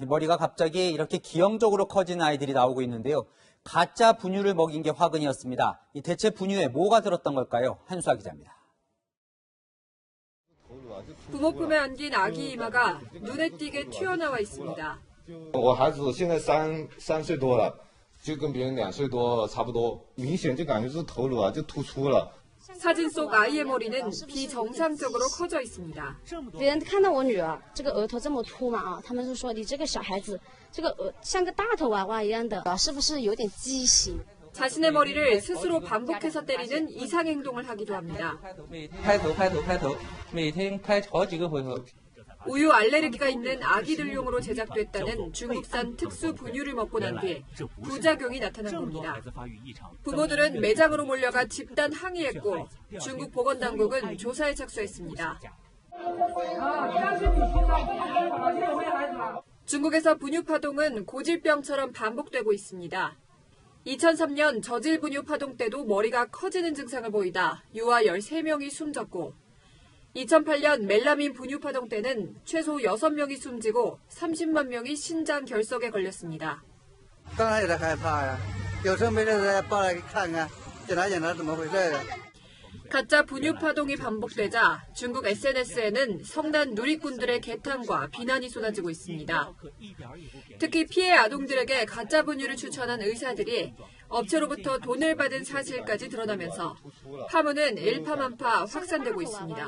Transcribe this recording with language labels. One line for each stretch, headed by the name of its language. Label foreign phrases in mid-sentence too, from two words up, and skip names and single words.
Korean: 머리가 갑자기 이렇게 기형적으로 커진 아이들이 나오고 있는데요. 가짜 분유를 먹인 게 화근이었습니다. 대체 분유에 뭐가 들었던 걸까요? 한수아 기자입니다. 부모 품에 안긴 아기 이마가 눈에 띄게 튀어나와 있습니다.
Chinese: 我孩子现在三岁多了，就跟别人2岁多差不多，明显就感觉是头颅就突出了。
Korean: 사진 속 아이의 머리는 비정상적으로 커져 있습니다.
Chinese: 别人看到我女儿这个额头这么秃嘛啊，他们就说你这个小孩子这个像个大头娃娃一样的，是不是有点畸形？
Korean: 자신의 머리를 스스로 반복해서 때리는 이상 행동을 하기도 합니다.
Chinese: 拍头拍头拍头，每天拍好几个回合。
Korean: 우유 알레르기가 있는 아기들용으로 제작됐다는 중국산 특수 분유를 먹고 난 뒤에 부작용이 나타난 겁니다. 부모들은 매장으로 몰려가 집단 항의했고 중국 보건당국은 조사에 착수했습니다. 중국에서 분유 파동은 고질병처럼 반복되고 있습니다. 2003년 저질 분유 파동 때도 머리가 커지는 증상을 보이다 유아 13명이 숨졌고 2008년 멜라민 분유 파동 때는 최소 6명이 숨지고 30만 명이 신장 결석에 걸렸습니다.
Chinese: 当然也害怕呀，有时候没人来报来看看，检查检查怎么回事。
Korean: 가짜 분유 파동이 반복되자 중국 SNS에는 성난 누리꾼들의 개탄과 비난이 쏟아지고 있습니다. 특히 피해 아동들에게 가짜 분유를 추천한 의사들이 업체로부터 돈을 받은 사실까지 드러나면서 파문은 일파만파 확산되고 있습니다.